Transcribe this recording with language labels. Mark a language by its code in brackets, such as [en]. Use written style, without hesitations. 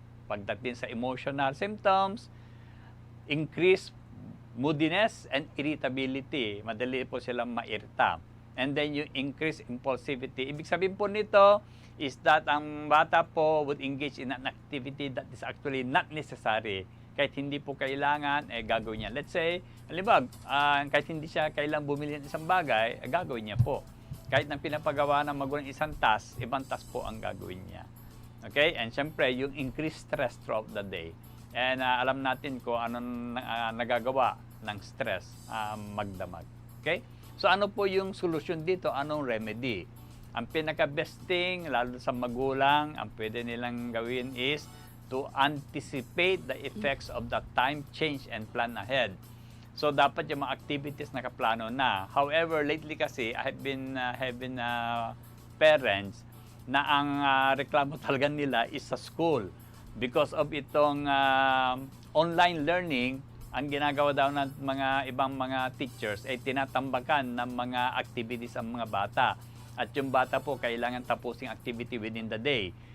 [tl] Pagdating sa [en] emotional symptoms, increased moodiness and irritability. [tl] Madali po silang mairita. [en] And then yung increased impulsivity. [tl] Ibig sabihin po nito [en] is that [tl] ang bata po [en] would engage in an activity that is actually not necessary. [tl] Kahit hindi po kailangan, gagawin niya. [en] Let's say, [tl] halimbawa, kahit hindi siya kailangang bumili ng isang bagay, gagawin niya po. Kahit nang pinapagawa ng magulang isang task, ibang task po ang gagawin niya. [en] Okay? And [tl] syempre, yung [en] increased stress throughout the day. [tl] And alam natin kung anong nagagawa ng stress, magdamag. Okay? So ano po yung solusyon dito? Anong remedy? Ang pinaka-best thing, lalo sa magulang, ang pwede nilang gawin [en] is to anticipate the effects of the time change and plan ahead. [tl] So dapat yung mga activities nakaplano na. [en] However, lately kasi I have been having parents [tl] na ang reklamo talaga nila is [en] sa school. [tl] Because of itong online learning, ang ginagawa daw ng mga ibang mga teachers ay tinatambakan ng mga activities ang mga bata. At yung bata po kailangan tapusing activity [en] within the day.